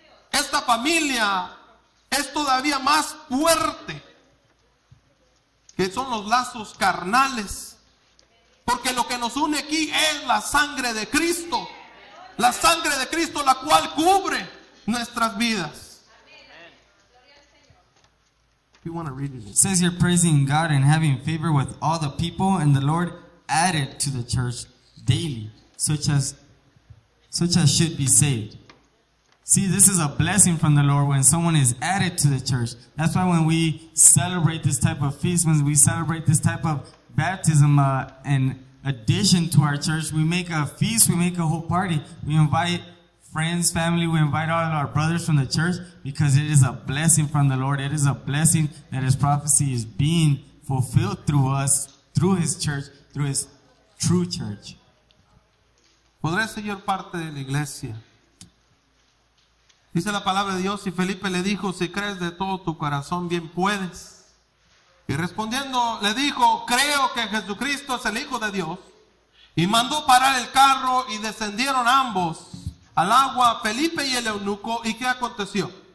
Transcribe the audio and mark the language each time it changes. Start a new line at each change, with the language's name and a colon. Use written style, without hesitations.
Spanish: Esta familia es todavía más fuerte que son los lazos carnales. Porque lo que nos une aquí es la sangre de Cristo. La sangre de Cristo, la cual cubre nuestras vidas.
English: If you want to read It says here, praising God and having favor with all the people, and the Lord added to the church daily, such as should be saved. See, this is a blessing from the Lord when someone is added to the church. That's why when we celebrate this type of feast, when we celebrate this type of baptism in addition to our church, we make a feast, we make a whole party. We invite friends, family, we invite all our brothers from the church because it is a blessing from the Lord. It is a blessing that His prophecy is being fulfilled through us, through His church, through His true church.
Spanish: ¿Podré ser parte de la iglesia? Dice la palabra de Dios, y Felipe le dijo, si crees de todo tu corazón, bien puedes. Y respondiendo le dijo, creo que Jesucristo es el Hijo de Dios. Y mandó parar el carro y descendieron ambos al agua, Felipe y el eunuco. ¿Y qué aconteció?